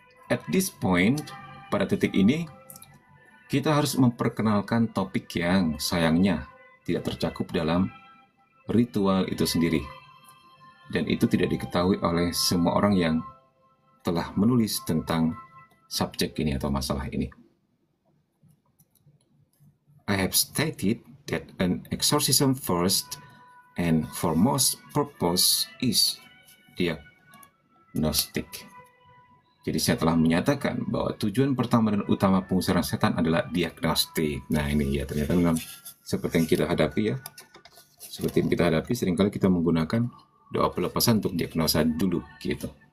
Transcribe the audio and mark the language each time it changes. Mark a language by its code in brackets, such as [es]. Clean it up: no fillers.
[en] At this point, [id] pada titik ini, kita harus memperkenalkan topik yang sayangnya tidak tercakup dalam ritual itu sendiri. dan itu tidak diketahui oleh semua orang yang telah menulis tentang subjek ini atau masalah ini. [en] I have stated that an exorcism first and foremost purpose is diagnostic. [id] Jadi saya telah menyatakan bahwa tujuan pertama dan utama pengusiran setan adalah diagnostik. Nah ini ya, ternyata memang seperti yang kita hadapi ya. Seperti yang kita hadapi, seringkali kita menggunakan doa pelepasan untuk diagnosa dulu gitu.